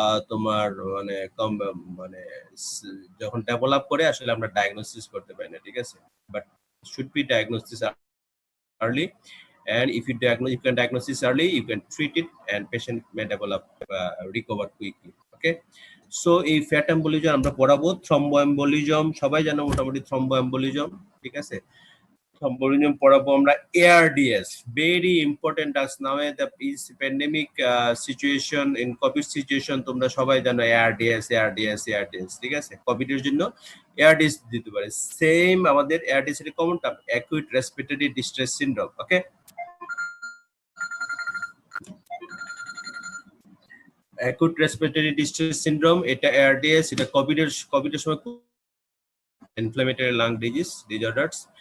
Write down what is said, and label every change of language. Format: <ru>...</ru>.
<bn>তোমার মানে কম মানে যখন ডেভেলপ করে আসলে আমরা ডায়াগনোসিস করতে পারি না, ঠিক আছে,</bn> <en>But should be diagnosis early, and if you can diagnose this early, you can treat it and patient may develop recover quickly.</en> <bn>Okay, so এই ফ্যাট এম্বোলিজম আমরা পড়াবো। থ্রম্বোএম্বোলিজম সবাই জানো মোটামুটি, থ্রম্বোএম্বোলিজম, ঠিক আছে। থ্রম্বোলিজম পড়াবো আমরা।</bn> <en>ARDS very important as now the is pandemic situation, in covid situation</en> <bn>তোমরা সবাই জানো ARDS, ঠিক আছে। কোভিড এর জন্য ARDS দিতে পারে। সেম আমাদের ARDS এর common term acute respiratory distress syndrome. ওকে, অ্যাকুইট রেসপিরেটরি ডিস্ট্রেস সিনড্রোম, এটা ARDS, এটা কোভিডের সময় ইনফ্লামেটরি লাং ডিসঅর্ডারস।</bn>